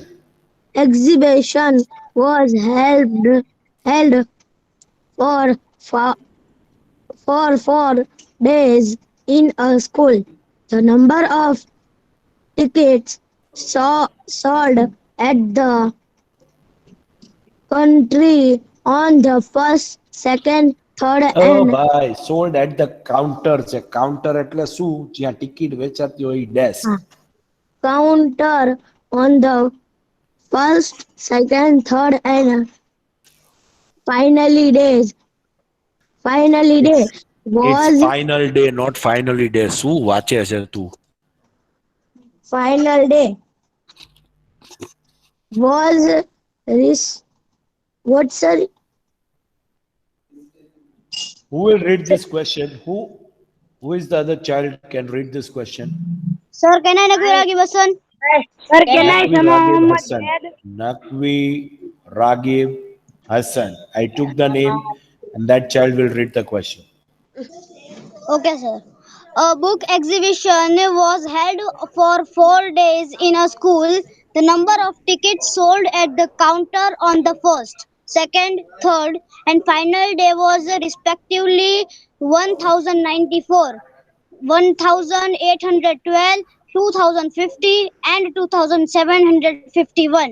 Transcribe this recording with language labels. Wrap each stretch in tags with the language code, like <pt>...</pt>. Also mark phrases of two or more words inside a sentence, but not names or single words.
<en>exhibition was held for for 4 days in a school. The number of tickets sold at the country on the first, second, third, Oh and ભાઈ, sold at the counter છે. Counter</en> <gu>એટલે શું? જ્યાં ટિકિટ વેચાતી હોય ડેસ્ક.</gu> <en>counter on the first, second, third, and finally days. Finally day It's it's was final day, not finally day.</en> <gu>શું વાંચે છે તું?</gu> <en>final day was res- what sir? Who will read this question? Who is the other child can read this question? Sir, can I Nagviragi Basan?</en> <hi>सर</hi> <en>Can</en> <hi>कहना</hi> <en>I?</en> <hi>है Nakvi समा Ragib मोहम्मद Hassan. जैद। Nakvi Ragib Hassan.</hi> <en>I took the name and that child will read the question. Okay, sir. A book exhibition was held for 4 days in a school. The number of tickets sold at the counter on the first, second, third, and final day was respectively 1094, 1812, 2050, and 2751.</en>